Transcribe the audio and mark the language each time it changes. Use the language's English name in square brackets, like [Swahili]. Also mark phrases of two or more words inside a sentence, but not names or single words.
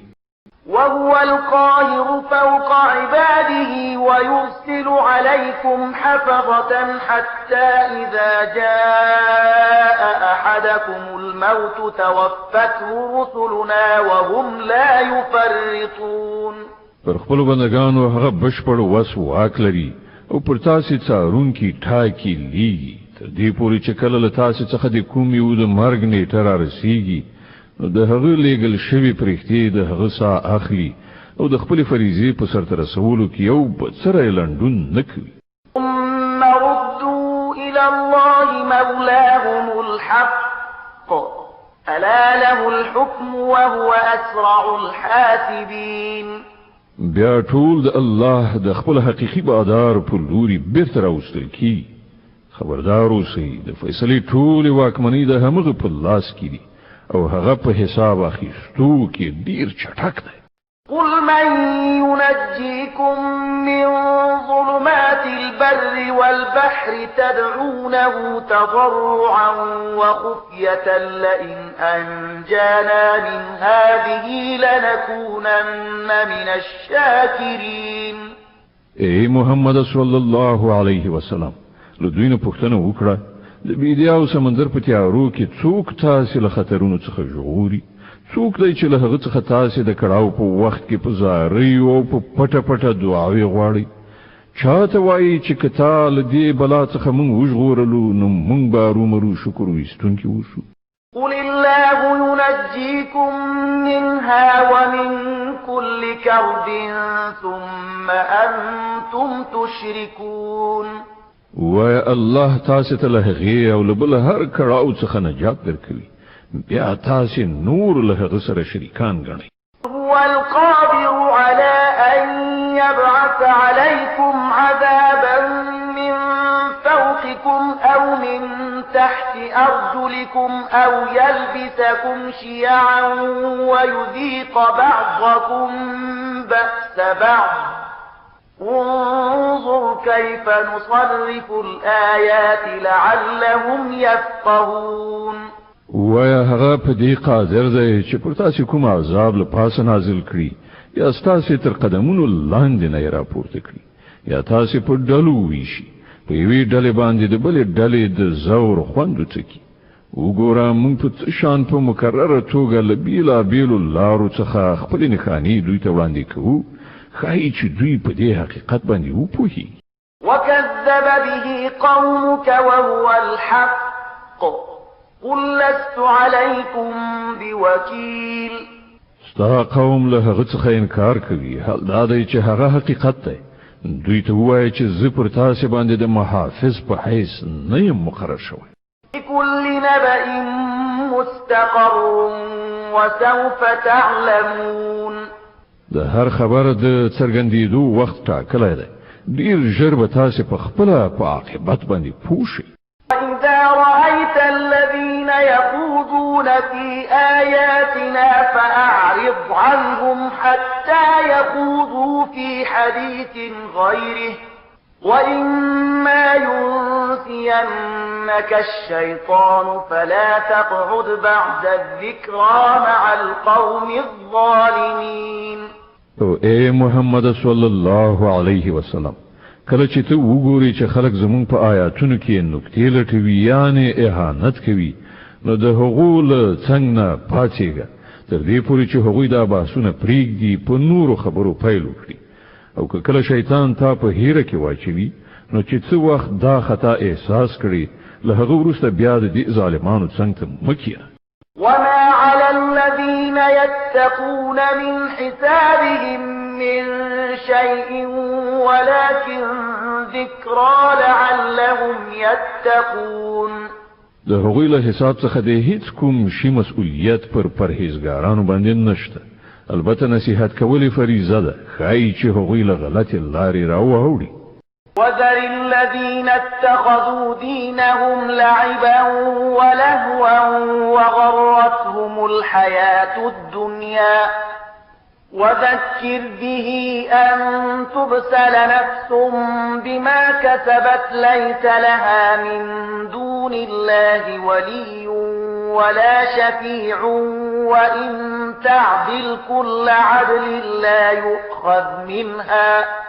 [Arabic] وهو القاهر فوق عباده ويرسل عليكم حفظة حتى إذا جاء أحدكم الموت توفته رسلنا وهم لا يفرطون. [Pashto] پر خپل بندگانو هغه بشپړ وس واک لري او پر تاسو څارونکي ټاکي لیږي تر دې پورې چې کله له تاسو څخه د کوم یو د مرګ نیټه رارسیږي نو د هغه لېږل شوي پرښتې د هغه ساه اخلي او د خپلې فریضې په سرته رسولو کې یو بڅری لنډون نه کوي. [Arabic] ثم ردوا إلى الله مولاهم الحق ألا له الحكم وهو أسرع الحاسبين. [Pashto] بیا ټول د الله د خپل حقیقي بادار په لوري بیرته راوستل کی. خبردار اوسئ د فیصلې ټولې واکمنۍ د همغه په لاس کې دي او هغه په حساب اخیستو کې ډیر چټک دی. [Arabic] قل من ينجيكم من ظلمات البر والبحر تدعونه تضرعا وخفية لئن أنجانا من هذه لنكونن من الشاكرين. [Pashto] اے محمد [Arabic] صلی الله علیه وسلم [Pashto] له دوی نه پوښتنه وکړه د بیدیا او سمندر په تیارو کې څوک تاسو له خطرونو څخه ژغوري؟ څوک دی چې له هغه څخه تاسو د کړهو په وخت کې په زارۍ او په پټه پټه دعاوې غواړئ؟ چاته وایي چې که تا له دې بلا څخه موږ وژغورلو نو موږ به ارومرو شکر ویستونکي اوسو. [Arabic] قل الله ينجيكم منها ومن كل كرب ثم أنتم تشركون. [Pashto] وای الله تاسو ته له هغې او له بل هر کړاو څخه نجات درکوي بیا تاسو نور له هغه سره شریکان ګڼئ. [Arabic] هو القادر على أن يبعث عليكم عذابا من فوقكم أو من تحت أرجلكم أو يلبسكم شيعا ويذيق بعضكم بأس بعض. انظر كيف نصرف الآيات لعلهم يفقهون. [Pashto] ویا هغه په دې قادر دی چې پر تاسو کوم عذاب له پاسه نازل کړي یا تاسو تر قدمونو لاندې نه راپورته کړي یا تاسو په ډلو ویشي په یوې ډلې باندې د بلې ډلې د زور خوند وڅکي. وګوره موږ په شان په مکرره توګه له بیلابیلو لارو څخه خپلې نښانې دوی ته وړاندې کوو خای چې دوی په دې حقیقت باندې وپوهي. [Arabic] وكذب به قومك وهو الحق قل لست عليكم بوكيل. [Pashto] ستا قوم له هغه څخه انکار کوي حال دا دی چې هغه حقیقت دی. دوی ته وایي چې زه پر تاسو باندې د محافظ په حیث نه یم مقرر شوی. [Arabic] لكل نبأ مستقر وسوف تعلمون. [Pashto] د هر خبر د څرګندېدو وخت ټاکلی دی. ډیر ژر به تاسو په خپله په عاقبت باندې پوه شئ. [Arabic] وإذا رأيت الذين يخوضون في آياتنا فأعرض عنهم حتى يخوضوا في حديث غيره وإما ينسينك الشيطان فلا تقعد بعد الذكرى مع القوم الظالمين. [Pashto] اے محمد [Arabic] صلی الله علیه وسلم [Pashto] کله چې ته وګورې چې خلک زمون په آیاتونو کې نکتې لټوي یعنی اهانت کوي نو د هغو له څنګ نه پاڅېږه تر دې پورې چې هغوی دا بحثونه پرېږدي په نورو خبرو پیل وکړي او که کله شیطان تا په هیره کې واچوي نو چې څه وخت دا خطا احساس کړي له هغه وروسته بیا د دې ظالمانو څنګ ته مه کښېنه. [Arabic] وما على الذين يتقون من حسابهم من شيء ولكن ذكرى لعلهم يتقون. [Pashto] د هغوی له حساب څخه د هیڅ کوم شي مسؤلیت پر پرهیزګارانو باندې نشته. البته نصیحت کول فریضه ده خای چې هغوی له غلطې لارې راوړي. [Arabic] وذر الذين اتخذوا دينهم لعبا ولهوا وغرتهم الحياة الدنيا وذكر به أن تبسل نفس بما كسبت ليس لها من دون الله ولي ولا شفيع وإن تعدل كل عدل لا يؤخذ منها